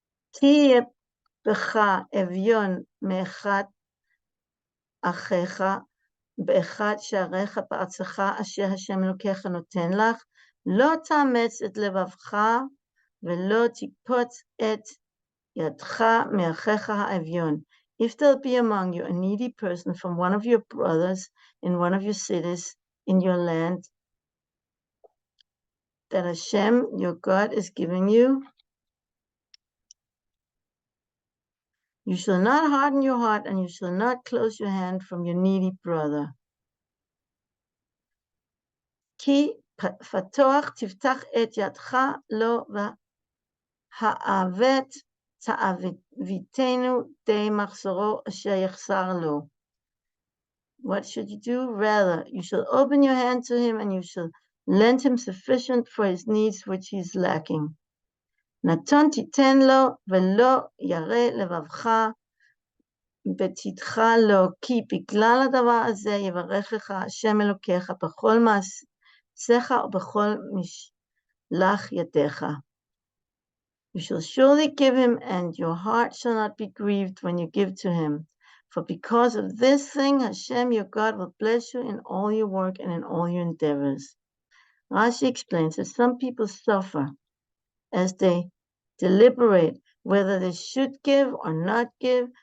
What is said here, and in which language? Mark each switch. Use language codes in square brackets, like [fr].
[he] תהיה בך אביון מאחד אחיך באחד שעריך בארצך אשר השם אלוקיך נותן לך, לא תאמץ את לבבך ולא תקפוץ את ידך מאחיך האביון. [en] If there be among you a needy person from one of your brothers in one of your cities in your land that Hashem, your God, is giving you, you shall not harden your heart and you shall not close your hand from your needy brother. [he] כי פתוח תפתח את ידך לו והעוות תעביתנו די מחסורו אשר יחסר לו. [en] What should you do? Rather, you shall open your hand to him and you shall lend him sufficient for his needs which he is lacking. [he] נתון תיתן לו ולא ירא לבבך בתיתך לו, כי בגלל הדבר הזה יברכך השם אלוקיך בכל מעשיך ובכל משלח ידיך. [en] You shall surely give him, and your heart shall not be grieved when you give to him. For because of this thing, Hashem, your God, will bless you in all your work and in all your endeavors. Rashi explains that some people suffer as they deliberate whether they should give or not give.